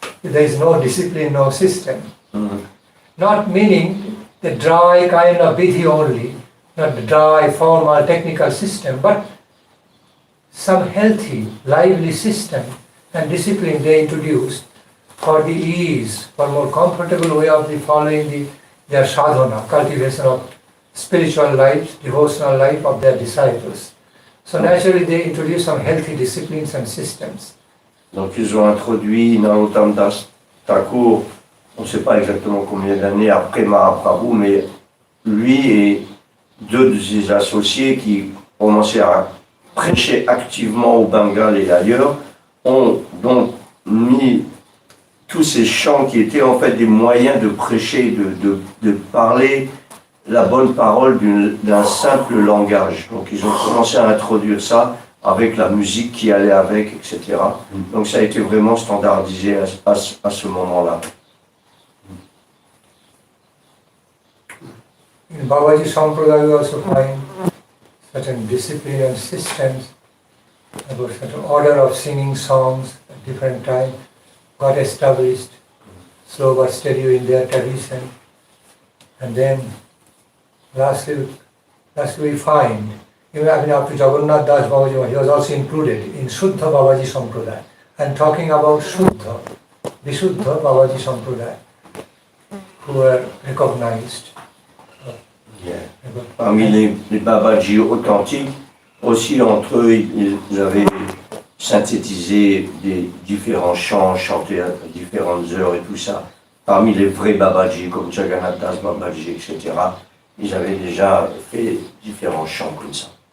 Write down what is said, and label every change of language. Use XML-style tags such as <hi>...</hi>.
<en>There is no discipline, no system. Not meaning the dry kind of vidhi only, not the dry, formal, technical system, but some healthy, lively system and discipline they introduced for the ease, for more comfortable way of the following their sadhana, cultivation of spiritual life, devotional life of their disciples. So naturally they introduced some healthy disciplines and systems.</en> <fr>Donc ils ont introduit Narottam Das Thakur, on ne sait pas exactement combien d'années après Mahaprabhu, mais lui et deux de ses associés qui commençaient à prêcher activement au Bengale et ailleurs, ont donc mis tous ces chants qui étaient en fait des moyens de prêcher, de parler la bonne parole d'un simple langage. Donc ils ont commencé à introduire ça avec la musique qui allait avec, etc. Donc ça a été vraiment standardisé à ce moment-là.</fr> <en>In Babaji Sampradaya we also find certain discipline and systems about certain order of singing songs at different times got established, slow but steady in their tradition. And then lastly we find, even up to Jagannath Das Babaji, he was also included in Shuddha Babaji Sampradaya. And talking about Shuddha, Vishuddha Babaji Sampradaya, who were recognized.</en> <fr>Parmi les Babaji authentiques, aussi entre eux, ils avaient synthétisé des différents chants chantés à différentes heures et tout ça. Parmi les vrais Babaji, comme Jagannath Das Babaji, etc., ils avaient déjà fait différents chants comme ça.</fr>